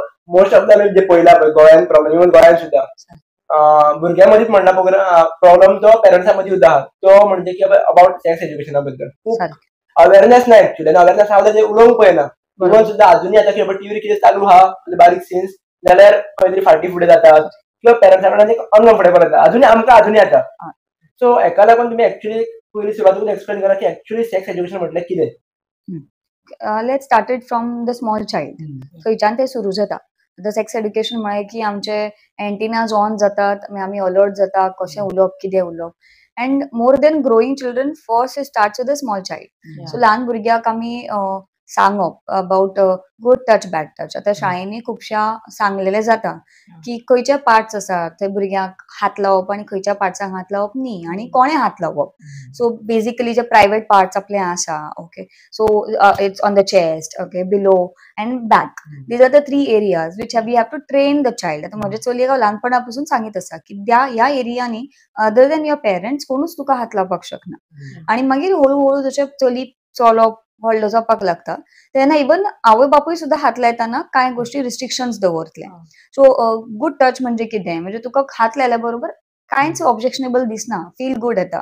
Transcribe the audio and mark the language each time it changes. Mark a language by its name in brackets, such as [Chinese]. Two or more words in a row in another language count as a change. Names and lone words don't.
[English] most of the [Konkani] जे पळयला पळय गोंयान प्रॉब्लेम, इवन गोंयान सुद्दां भुरग्यां मदींच म्हणना प्रॉब्लेम तो पेरंट्सां मदीं सुद्दां आहा, तो म्हणजे की [English] about sex education [Konkani] बद्दल खूब अवेरनेस ना एक्चुअली, आनी अवेरनेस आहा ते उलोवंक पळयना. इवन सुद्दां अजुनूय आतां खंय टीव्हीर कितें चालू आहा बारीक सीन्स जाल्यार खंय तरी फाटी फुडें जातात किंवा पेरंट्सां कडल्यान एक अनकम्फर्टेबल जाता, अजुनूय आमकां अजुनूय जाता. सो हेका लागून तुमी एक्चुअली पयलीं सुरवातीक एक्सप्लेन करा की एक्चुअली [English] sex education [Konkani] म्हटल्यार कितें. [English] let's started from the small child. [Konkani] खंयच्यान ते सुरू जाता. आतां [English] sex education [Konkani] म्हळ्यार की आमचे [English] antennas on [Konkani] जातात, आमी अलर्ट जाता कशें उलोवप कितें उलोवप. [English] and more than growing children first starts with the small child. [Konkani] सो ल्हान भुरग्याक आमी सांगप [English] about good touch bad touch. [Konkani] आतां शाळेंनी खुबश्या सांगलेलें जाता की खंयचे पार्ट्स आसात थंय भुरग्यांक हात लावप आनी खंयच्या पार्ट्सांक हात लावप न्ही, आनी कोणें हात लावप. [English] so basically [Konkani] जे [English] private parts [Konkani] आपले आसा, [English] okay, so it's on the chest, okay, below and back. these are the 3 areas which we have to train the child. [Konkani] आतां म्हज्या चलयेक हांव ल्हानपणा पासून सांगीत आसा की ह्या एरियांनी [English] other than your parents [Konkani] कोणूच तुका हात लावपाक शकना. आनी मागीर हळू हळू जशें चली चलप व्हडलो जावपाक लागता तेन्ना इवन आवय बापूय सुद्दां हात लायतना कांय गोष्टी रिस्ट्रिक्शन्स दवरतले. [English] so good touch [Konkani] म्हणजे कितें, म्हणजे तुका हात लायल्या बरोबर कांयच ऑब्जेक्शनेबल दिसना, [English] feel good [Konkani] येता.